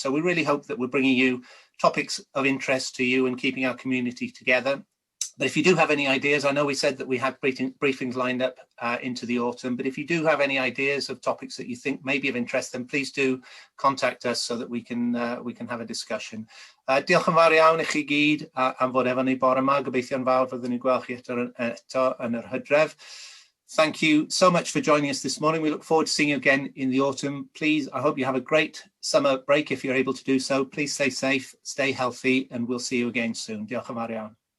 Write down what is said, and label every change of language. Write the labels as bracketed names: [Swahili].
[English] So we really hope that we're bringing you topics of interest to you and keeping our community together. But if you do have any ideas, I know we said that we have briefings lined up into the autumn, but if you do have any ideas of topics that you think may be of interest, then please do contact us so that we can have a discussion. [Welsh] Diolch yn fawr iawn I chi gyd am fod efo ni bore yma. Gobeithio'n fawr fyddwn ni'n gweld chi eto yn yr Hydref. [English] Thank you so much for joining us this morning. We look forward to seeing you again in the autumn. Please, I hope you have a great summer break if you're able to do so. Please stay safe, stay healthy, and we'll see you again soon. [Welsh] Diolch yn fawr iawn.